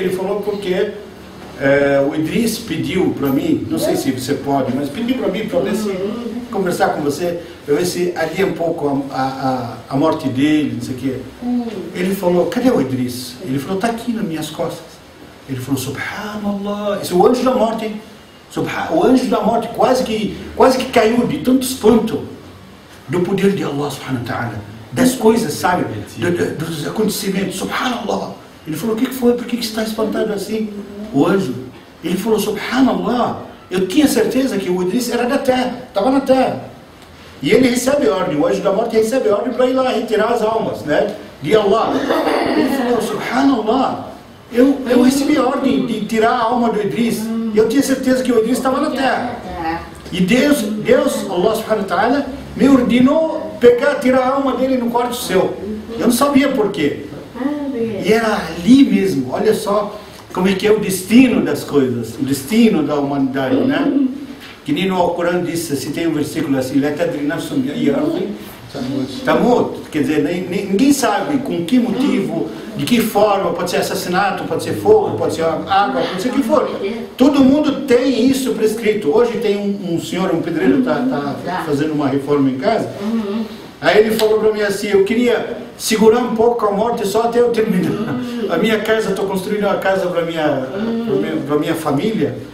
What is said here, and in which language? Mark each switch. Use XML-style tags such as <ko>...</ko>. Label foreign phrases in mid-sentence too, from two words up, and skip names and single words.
<pt>Ele falou porque o Idris pediu para mim, não sei se você pode, mas pediu para mim para ver se conversar com você, para ver se adia um pouco a morte dele, não sei o quê. Ele falou, cadê o Idris? Ele falou, está aqui nas minhas costas. Ele falou, subhanallah, esse é o anjo da morte, hein? O anjo da morte quase que caiu de tanto espanto do poder de</pt> <ar>الله سبحانه وتعالى,</ar> <pt>das coisas, sabe, dos acontecimentos, subhanallah. Ele falou, o que foi? Por que está espantado assim? O anjo, ele falou, subhanallah, eu tinha certeza que o Idris era da terra, estava na terra. E ele recebe ordem, o anjo da morte recebe ordem para ir lá retirar as almas, né, de Allah. Ele falou, subhanallah, eu recebi a ordem de tirar a alma do Idris. E eu tinha certeza que o Idris estava na terra. E Deus,</pt> <ar>الله سبحانه وتعالى,</ar> <pt>me ordenou tirar a alma dele no quarto céu. Eu não sabia por quê. E era ali mesmo, olha só como é que é o destino das coisas, o destino da humanidade, né? Que nem no Alcorão disse, se tem um versículo assim,</pt> <ar>لا تدري نفس بأي أرض تموت,</ar> <pt>quer dizer, ninguém sabe com que motivo, de que forma, pode ser assassinato, pode ser fogo, pode ser água, pode ser o que for. Todo mundo tem isso prescrito. Hoje tem um senhor, um pedreiro, está fazendo uma reforma em casa. Aí ele falou para mim assim, eu queria segurar um pouco a morte só até eu terminar a minha casa, estou construindo uma casa para minha família.</pt>